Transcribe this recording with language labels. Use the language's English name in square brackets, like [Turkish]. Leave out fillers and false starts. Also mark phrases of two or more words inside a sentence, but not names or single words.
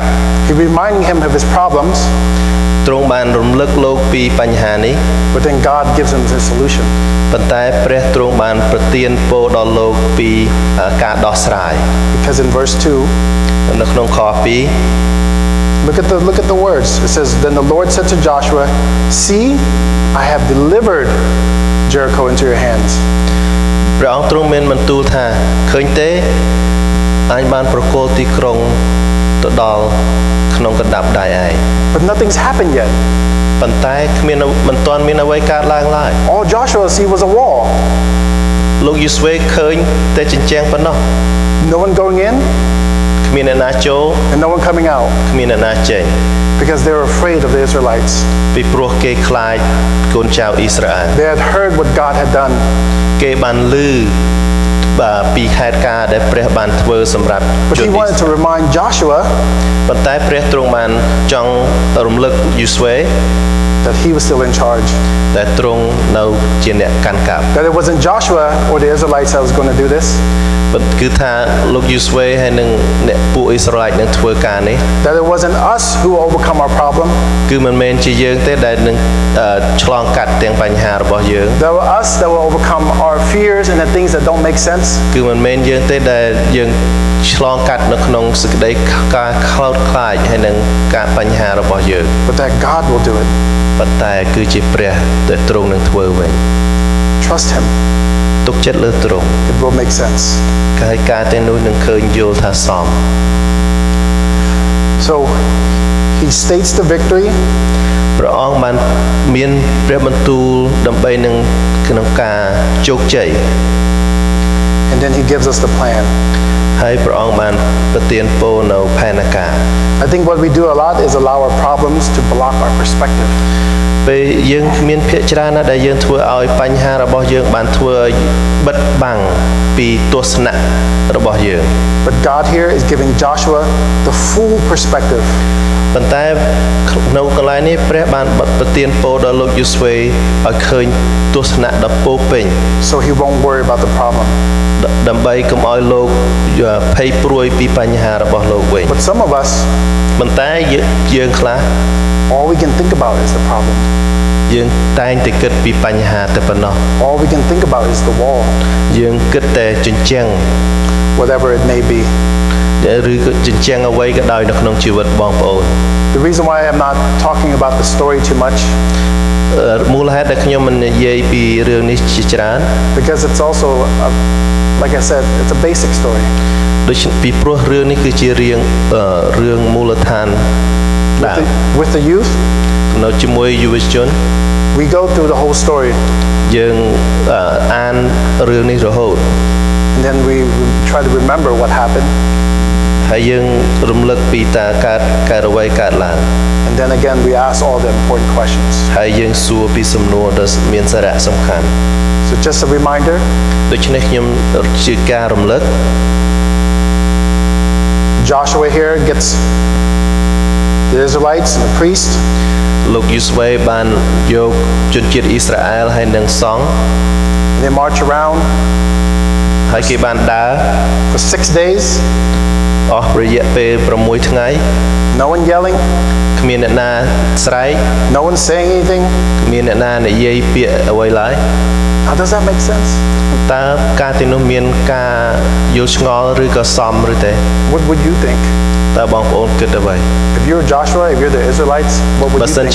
[English] He's reminding him of his problems. [Khmer] ទ្រង់បានរំលឹកលោកពីបញ្ហានេះ [English] But then God gives him the solution. [Khmer] ប៉ុន្តែព្រះទ្រង់បានប្រទានពរដល់លោកពីការដោះស្រាយ [English] Because in verse 2, [Khmer] នៅក្នុងខ2 [English] look at the words. It says, Then the Lord said to Joshua, See, I have delivered Jericho into your hands. [Khmer] ព្រះអង្គទ្រង់មានបន្ទូលថាឃើញទេអញបានប្រគល់ទីក្រុងទៅដល់ក្នុងកណ្ដាប់ដៃឯង [English] But nothing's happened yet. [Khmer] ប៉ុន្តែគ្មានមិនទាន់មានអ្វីកើតឡើងឡើយ [English] All Joshua see was a wall. [Khmer] លោកយូស្វេឃើញតែជញ្ជាំងប៉ុណ្ណោះ [English] No one going in [Khmer] គ្មានអ្នកណាចូល [English] and no one coming out [Khmer] គ្មានអ្នកណាចេញ [English] because they were afraid of the Israelites. [Khmer] ពីព្រោះគេខ្លាចកូនចៅអ៊ីស្រាអែល [English] They had heard what God had done. [Khmer] គេបានឮពីហេតុការណ៍ដែលព្រះបានធ្វើសម្រាប់ [English] But [Khmer] ជន [English] he [Khmer] អ៊ី [English] wanted [Khmer] ស្រាអែល [English] to remind Joshua [Khmer] ប៉ុន្តែព្រះទ្រង់បានចង់រំលឹកយូស្វេ [English] that he was still in charge. [Khmer] តែទ្រង់នៅជាអ្នកកាន់កាប់ [English] That it wasn't Joshua or the Israelites that was going to do this. [Khmer] គឺថាលោកយូស្វេហើយនឹងអ្នកពួកអ៊ីស្រាអែលនឹងធ្វើការនេះ [English] That it wasn't us who will overcome our problem. [Khmer] គឺមិនមែនជាយើងទេដែលនឹងឆ្លងកាត់ទាំងបញ្ហារបស់យើង [English] That were us that will overcome our fears and the things that don't make sense. [Khmer] គឺមិនមែនយើងទេដែលយើងឆ្លងកាត់នៅក្នុងសេចក្តីការខ្លោចខ្លាចហើយនឹងការបញ្ហារបស់យើង [English] But that God will do it. [Khmer] ប៉ុន្តែគឺជាព្រះដែលទ្រង់នឹងធ្វើវិញ [English] Trust him. [Khmer] ទុកចិត្តលើទ្រង់ [English] It will make sense. [Khmer] ហើយការទាំងនោះនឹងឃើញយល់ថាសម [English] So he states the victory. [Khmer] ព្រះអង្គបានមានព្រះបន្ទូលដើម្បីនឹងក្នុងការជោគជ័យ [English] And then he gives us the plan. [Khmer] ហើយព្រះអង្គបានប្រទានពរនៅផែនការ [English] I think what we do a lot is allow our problems to block our perspective. [Khmer] ពេលយើងមានភាកច្រើនណាស់ដែលយើងធ្វើឲ្យបញ្ហារបស់យើងបានធ្វើឲ្យបិទបាំងពីទស្សនៈរបស់យើង [English] But God here is giving Joshua the full perspective. [Khmer] ប៉ុន្តែនៅកន្លែងនេះព្រះបានប្រទានពរដល់លោកយូស្វេឲ្យឃើញទស្សនៈដ៏ពោពេញ [English] So he won't worry about the problem. [Khmer] ដើម្បីកុំឲ្យលោកភ័យព្រួយពីបញ្ហារបស់លោកវិញ [English] But some of us, [Khmer] ប៉ុន្តែយើងខ្លះ [English] all we can think about is the problem. [Khmer] យើងតែងតែគិតពីបញ្ហាតែប៉ុណ្ណោះ [English] All we can think about is the wall, [Khmer] យើងគិតតែជញ្ជាំង [English] whatever it may be. [Khmer] ឬក៏ជញ្ជាំងអ្វីក៏ដោយនៅក្នុងជីវិតបងប្អូន [English] The reason why I'm not talking about the story too much, [Khmer] មូលហេតុដែលខ្ញុំមិននិយាយពីរឿងនេះជាច្រើន [English] because it's also, like I said, it's a basic story. [Khmer] ដូចពីព្រោះរឿងនេះគឺជារឿងមូលដ្ឋានដើម [English] With the youth, [Khmer] នៅជាមួយយុវជន [English] we go through the whole story, [Khmer] យើងអានរឿងនេះរហូត [English] and then we try to remember what happened, [Khmer] ហើយយើងរំលឹកពីតើកើតអ្វីកើតឡើង [English] and then again we ask all the important questions. [Khmer] ហើយយើងសួរពីសំណួរដែលមានសារៈសំខាន់ [English] So just a reminder, [Khmer] ដូច្នេះខ្ញុំជាការរំលឹក [English] Joshua here gets the Israelites and the priest, [Khmer] លោកយូស្វេបានយកជនជាតិអ៊ីស្រាអែលហើយនិងសង្ឃ [English] and they march around [Khmer] ហើយគេបានដើរ [English] for 6 days, [Khmer] អស់រយៈពេល6ថ្ងៃ [English] no one yelling, [Khmer] គ្មានអ្នកណាស្រែក [English] no one saying anything. [Khmer] គ្មានអ្នកណានិយាយពាក្យអ្វីឡើយ [English] How does that make sense? [Khmer] តើការទាំងនោះមានការយល់ឆ្ងល់ឬក៏សមឬទេ [English] What would you think? [Khmer] តើបងប្អូនគិតអ្វី [English] If you're Joshua, if you're the Israelites, what would [Khmer] បើ [English] you [Khmer] សិនជា